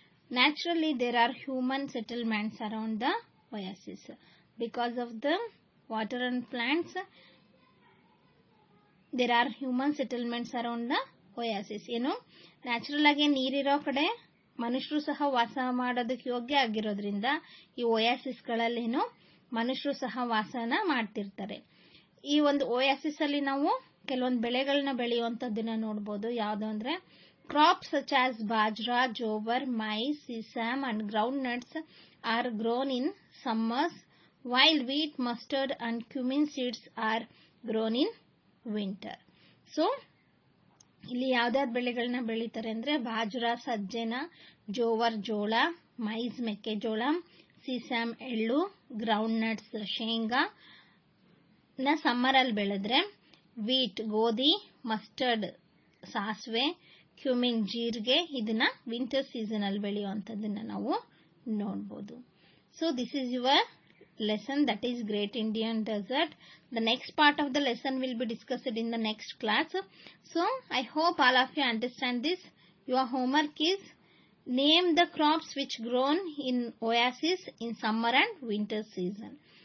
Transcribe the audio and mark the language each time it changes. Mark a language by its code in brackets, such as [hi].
[en] Naturally there are human settlements around the oasis. Because of the water and plants, there are human settlements around the oasis. [kn] Natural ಆಗಿ ನೀರಿರೋ ಕಡೆ ಮನುಷ್ಯರು ಸಹ ವಾಸ ಮಾಡೋದಕ್ಕೆ ಯೋಗ್ಯ ಆಗಿರೋದ್ರಿಂದ ಈ ಓಯಾಸಿಸ್ ಗಳಲ್ಲಿ ಮನುಷ್ಯರು ಸಹ ವಾಸನ ಮಾಡ್ತಿರ್ತಾರೆ. ಈ ಒಂದು ಓಯಾಸಿಸ್ ಅಲ್ಲಿ ನಾವು ಕೆಲವೊಂದು ಬೆಳೆಗಳನ್ನ ಬೆಳೆಯುವಂತದ್ದನ್ನ ನೋಡಬಹುದು. ಯಾವ್ದು ಅಂದ್ರೆ [en] crops such as bajra, jowar, maize, sesame and groundnuts are grown in summers, while wheat, mustard and cumin seeds are grown in winter. [kn] So ಇಲ್ಲಿ ಯಾವ್ದಾದ್ ಬೆಳೆಗಳನ್ನ ಬೆಳೀತಾರೆ ಅಂದ್ರೆ ಬಾಜ್ರಾ ಸಜ್ಜೆನ, ಜೋವರ್ ಜೋಳ, ಮೈಸ್ ಮೆಕ್ಕೆಜೋಳ, ಸಿಸ್ಯಾಮ್ ಎಳ್ಳು, ಗ್ರೌಂಡ್ ನಟ್ಸ್ ಶೇಂಗಾ ನ ಸಮ್ಮರ್ ಅಲ್ಲಿ ಬೆಳೆದ್ರೆ, ವೀಟ್ ಗೋಧಿ, ಮಸ್ಟರ್ಡ್ ಸಾಸಿವೆ, ಕ್ಯೂಮಿನ್ ಜೀರಿಗೆ ಇದನ್ನ ವಿಂಟರ್ ಸೀಸನ್ ಅಲ್ಲಿ ಬೆಳೆಯುವಂತದನ್ನ ನಾವು ನೋಡಬಹುದು. [en] So this is your lesson, that is Great Indian Desert. The next part of the lesson will be discussed in the next class. So I hope all of you understand this. Your homework is name the crops which grown in oasis in summer and winter season.